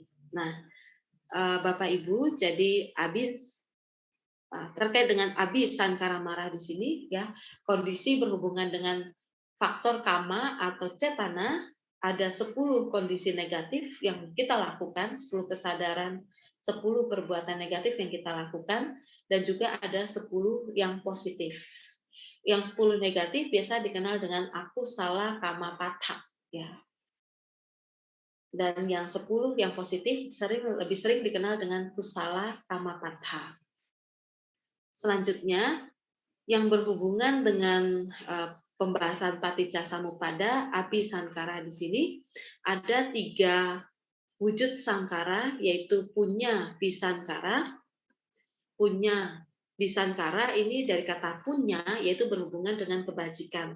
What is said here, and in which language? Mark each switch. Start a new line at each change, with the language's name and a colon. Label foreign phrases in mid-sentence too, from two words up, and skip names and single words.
Indonesian: Nah, Bapak Ibu, jadi terkait dengan sankara marah di sini, ya, kondisi berhubungan dengan faktor kama atau cetana, ada 10 kondisi negatif yang kita lakukan, 10 kesadaran, 10 perbuatan negatif yang kita lakukan, dan juga ada 10 yang positif. Yang 10 negatif biasa dikenal dengan
Pali: aku salah kama patha,
Indonesian: ya. Dan yang 10 yang positif lebih sering dikenal dengan
Pali: kusala kama patha.
Indonesian: Selanjutnya yang berhubungan dengan pembahasan
Pali: paticca samuppada,
Indonesian: abhisankara di sini ada 3 wujud sangkara, yaitu
Pali: punya bisankara. Punya bisankara
Indonesian: ini dari kata punya, yaitu berhubungan dengan kebajikan.